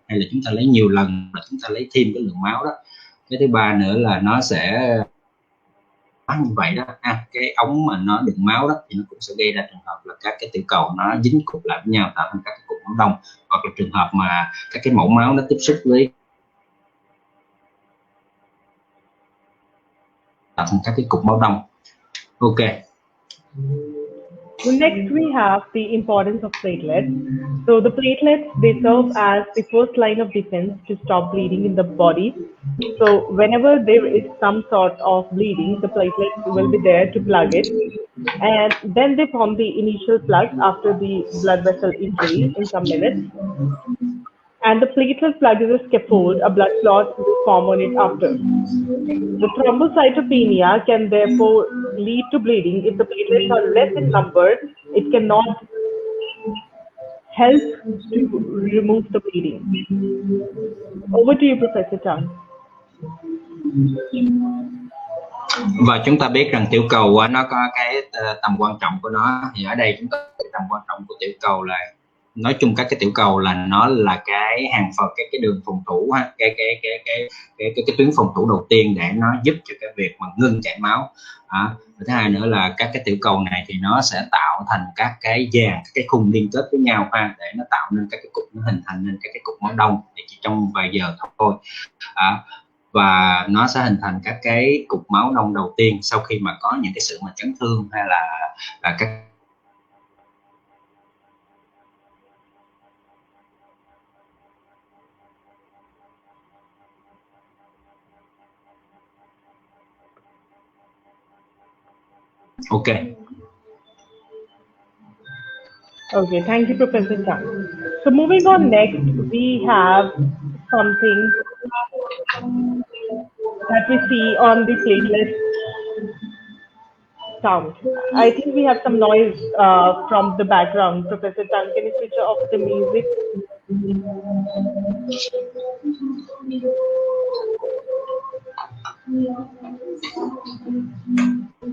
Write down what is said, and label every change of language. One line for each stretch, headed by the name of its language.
Vietnamese: Hay là chúng ta lấy nhiều lần là chúng ta lấy thêm cái lượng máu đó. Cái thứ ba nữa là nó sẽ như vậy đó, cái ống mà nó đựng máu đó thì nó cũng sẽ gây ra trường hợp là các cái tiểu cầu nó dính cục lại với nhau tạo thành các cái cục máu đông, hoặc là trường hợp mà các cái mẫu máu nó tiếp xúc với tạo thành các cái cục máu đông. Ok.
English: So next we have the importance of platelets. So the platelets, they serve as the first line of defense to stop bleeding in the body. So whenever there is some sort of bleeding, the platelets will be there to plug it. And then they form the initial plug after the blood vessel injury in some minutes. And the platelet plug is a scaffold, a blood clot will form on it after. The thrombocytopenia can therefore lead to bleeding. If the platelets are less in number, it cannot help to remove the bleeding. Over to you, Professor Tang.
Vietnamese: Và chúng ta biết rằng tiểu cầu nó có cái tầm quan trọng của nó. Thì ở đây chúng ta cái tầm quan trọng của tiểu cầu là, nói chung các cái tiểu cầu là nó là cái hàng phật, cái đường phòng thủ, cái tuyến phòng thủ đầu tiên để nó giúp cho cái việc mà ngưng chảy máu. Thứ hai nữa là các cái tiểu cầu này thì nó sẽ tạo thành các cái dàn, các cái khung liên kết với nhau để nó tạo nên các cái cục, nó hình thành nên các cái cục máu đông thì chỉ trong vài giờ thôi. Và nó sẽ hình thành các cái cục máu đông đầu tiên sau khi mà có những cái sự mà chấn thương hay là các Okay.
English: Okay, thank you, Professor Tang. So moving on next, we have something that we see on the platelet sound. I think we have some noise from the background. Professor Tan, can you switch off the music?